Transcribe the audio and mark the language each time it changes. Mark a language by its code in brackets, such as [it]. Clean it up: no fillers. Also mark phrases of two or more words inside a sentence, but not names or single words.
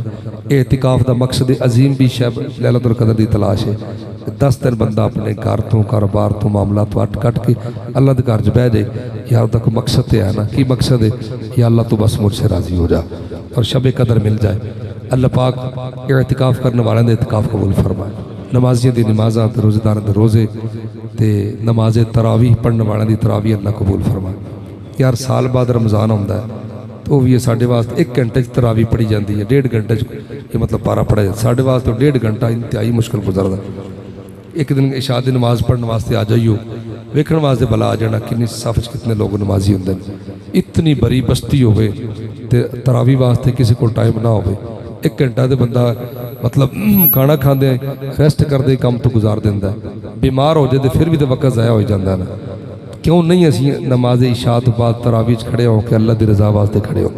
[pa] اعتکاف دا مقصد عظیم بھی شب لیلۃ القدر دی تلاش ہے. 10 دن بندہ اپنے گھر تو کاروبار تو معاملات تو کٹ کے اللہ دے گھر بہ جائے. یا دا کوئی مقصد ہے [ur] نا، کی مقصد ہے؟ یا اللہ تو بس مجھ سے راضی ہو جا اور شب قدر مل جائے. [pa] اللہ پاک اعتکاف کرنے والے دے اعتکاف قبول فرمائے. نمازیاں دی نمازاں تے روزے داراں دے روزے تے نماز تراویح پڑھنے والے دی تراویح اللہ قبول فرمائے. [ur] یار سال بعد رمضان ہوتا ہے تو بھی یہ [pa] ساڑھے واسطے [ur] 1 گھنٹے تراویح پڑھی جاتی ہے، 1.5 گھنٹے یہ مطلب پارا پڑھا جاتا ہے. [pa] ساڑھے واسطے [ur] 1.5 گھنٹہ انتہائی مشکل گزرتا. [pa] ایک دن عشاء دی نماز پڑھنے واسطے آ جائیو، ویکھن واسطے بلا آ جانا کنی صف کتنے لوگ نمازی ہوندے ہیں. اتنی بڑی بستی ہوئے تے تراویح واسطے کسی کو ٹائم نہ ہوئے 1 گھنٹہ دے بندہ مطلب کھانا کھاندے ریسٹ کردے کام تو گزار دیندہ ہے. بیمار ہو جائے پھر بھی تو وقت ضائع ہو جاندہ ہے نا. کیوں نہیں اسی نماز عشاء تو بعد تراویح کھڑے ہوں کہ اللہ دی رضا واسطے کھڑے ہوتے.